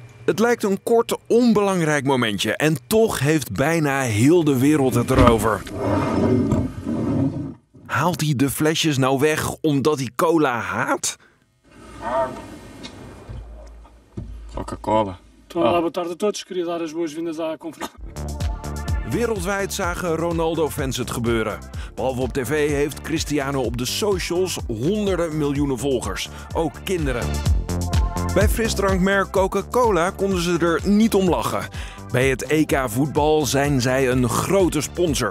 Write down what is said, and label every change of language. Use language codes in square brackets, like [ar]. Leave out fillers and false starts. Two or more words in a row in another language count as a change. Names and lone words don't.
[nl] Het lijkt een kort, onbelangrijk momentje en toch heeft bijna heel de wereld het erover. Haalt hij de flesjes nou weg omdat hij cola haat? Coca-Cola. [pt] Boa tarde a todos. Queria dar as boas-vindas à conferência. [nl] Wereldwijd zagen Ronaldo-fans het gebeuren. Behalve op tv heeft Cristiano op de socials honderden miljoenen volgers. Ook kinderen. Bij frisdrankmerk Coca-Cola konden ze er niet om lachen. Bij het EK voetbal zijn zij een grote sponsor.